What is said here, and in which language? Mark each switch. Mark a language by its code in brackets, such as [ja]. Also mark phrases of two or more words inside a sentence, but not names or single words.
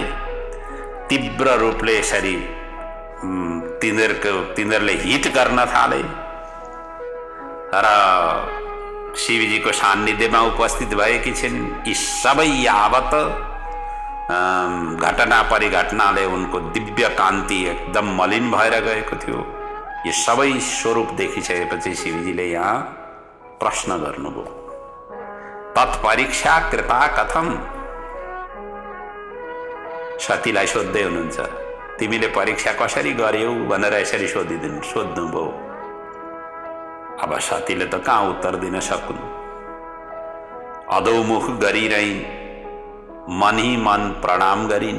[ne] तीव्र रूपले यसरी तिनीहरूले हिट गर्न थाले र शिवजीको सान्निध्यमा उपस्थित भएकी छिन्। यी सबै यावत घटना परिघटनाले उनको दिव्य कान्ति एकदम मलिन भएर गएको थियो। यो सबै स्वरूप देखिसकेपछि शिवजीले यहाँ प्रश्न गर्नुभयो, [sa] तत्परीक्षा कृता कथम। [ne] सतीलाई सोध्दै हुनुहुन्छ, तिमीले परीक्षा कसरी गर्यौ भनेर यसरी सोध्नुभयो। अब सतीले त कहाँ उत्तर दिन सकुन्, अधोमुख गरिरहिन्, मन ही मन प्रणाम गरिन्।